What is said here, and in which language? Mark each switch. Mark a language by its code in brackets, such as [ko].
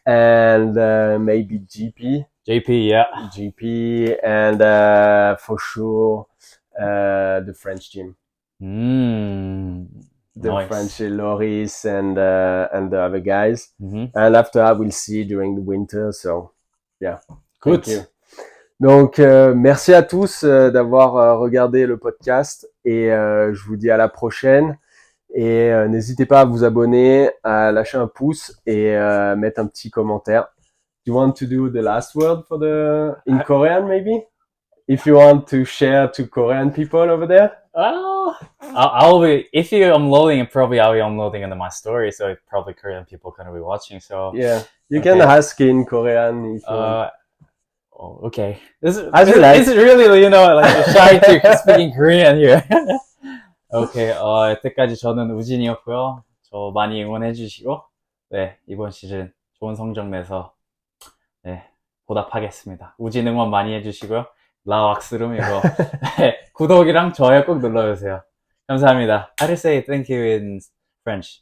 [en] And maybe GP. GP, and for sure the French team. The French Loris and the other guys. And after I will see during the winter. So yeah. Good. Thank you. [fr] Donc merci à tous d'avoir regardé le podcast, et je vous dis à la prochaine. Et n'hésitez pas à vous abonner, à lâcher un pouce et mettre un petit commentaire. [en] Do you want to do the last word for in Korean, maybe? If you want to share to Korean people over there? I'll be, if you're uploading it, probably I'll be uploading into my story, so probably Korean people gonna be watching. So yeah, you can ask in Korean if you want. Oh, okay. This is really, you know, like shy to speaking Korean here. [ko] 오케이, 여태까지 저는 우진이었고요. 저 많이 응원해 주시고, 네, 이번 시즌 좋은 성적 내서, 네, 보답하겠습니다. 우진 응원 많이 해주시고요. 라왁스룸 이거, 네, 구독이랑 좋아요 꼭 눌러주세요. 감사합니다. [en] How to say thank you in French?